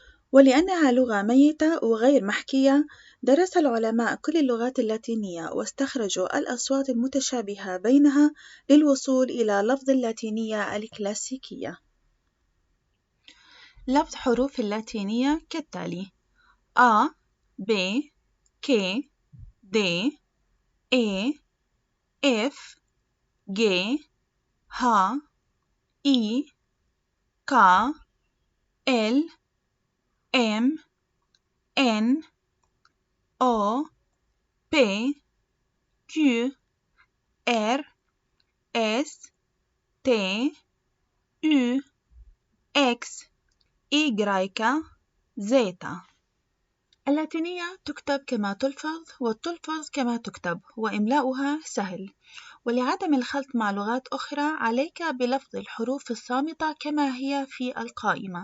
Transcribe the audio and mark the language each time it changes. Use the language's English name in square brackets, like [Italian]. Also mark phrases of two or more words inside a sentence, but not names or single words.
[Arabic] ولأنها لغة ميتة وغير محكية، درس العلماء كل اللغات اللاتينية واستخرجوا الأصوات المتشابهة بينها للوصول إلى لفظ اللاتينية الكلاسيكية. لفظ حروف اللاتينية كالتالي: A B K D E F G H I K L M N O P Q R S T U X Y زيتا. اللاتينية تكتب كما تلفظ وتلفظ كما تكتب، وإملاؤها سهل. ولعدم الخلط مع لغات أخرى عليك بلفظ الحروف الصامتة كما هي في القائمة.